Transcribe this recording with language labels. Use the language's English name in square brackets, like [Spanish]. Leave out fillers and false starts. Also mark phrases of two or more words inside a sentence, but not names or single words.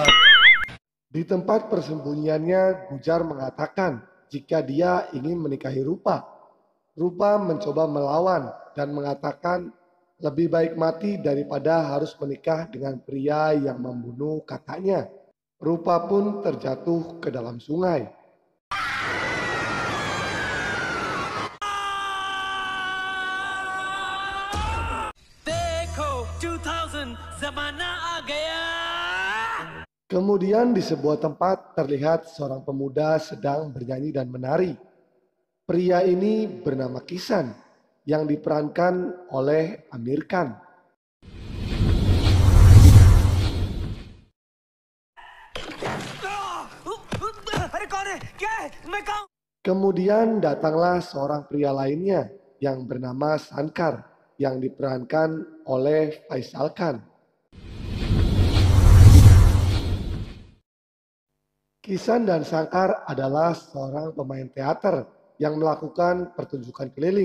[Indonesian] Di tempat persembunyiannya, Gujar mengatakan jika dia ingin menikahi Rupa. Rupa mencoba melawan dan mengatakan lebih baik mati daripada harus menikah dengan pria yang membunuh kakaknya. Rupa pun terjatuh ke dalam sungai. [Hindi] देखो 2000 जमाना आ गया। [Indonesian] Kemudian di sebuah tempat terlihat seorang pemuda sedang bernyanyi dan menari. Pria ini bernama Kisan yang diperankan oleh Amir Khan. [Hindi] अरे कौन है? क्या है? मैं कहाँ? [Indonesian] Kemudian datanglah seorang pria lainnya yang bernama Sankar yang diperankan oleh Faisal Khan. Kisan dan Sangkar adalah seorang pemain teater yang melakukan pertunjukan keliling.